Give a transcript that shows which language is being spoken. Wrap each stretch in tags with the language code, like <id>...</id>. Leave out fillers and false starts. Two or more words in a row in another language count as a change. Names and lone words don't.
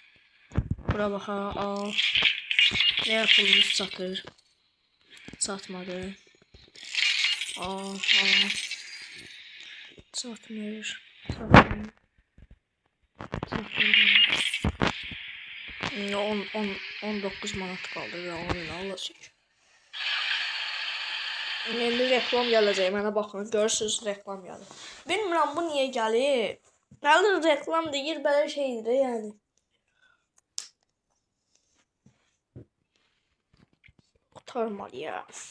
<tr>Bura baxa al. Ne yapılmış satır. Satmadı. Al. Satmır. 19 manat kaldı ve onu alacaq.</tr> <az>İndi reklam gələcək, mənə baxın, görürsünüz reklam gəlir. Bilmirəm bu niyə gəlir. Nədir reklam deyir, belə şeydir yəni.</az> <tr>Kurtarmalı ya.</tr>